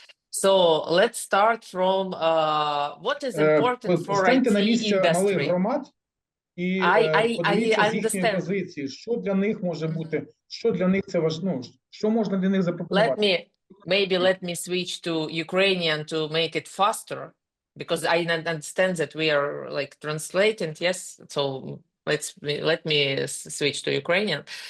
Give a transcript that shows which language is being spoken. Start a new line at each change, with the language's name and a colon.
English: So let's start from what is important for IT industry.
Ukrainian: І подивіться з їхньої позиції, що для них може бути, що для них це важливо, що можна для них запропонувати.
English: Let me switch to Ukrainian to make it faster, because I understand that we are like translating, yes, so let me switch to Ukrainian.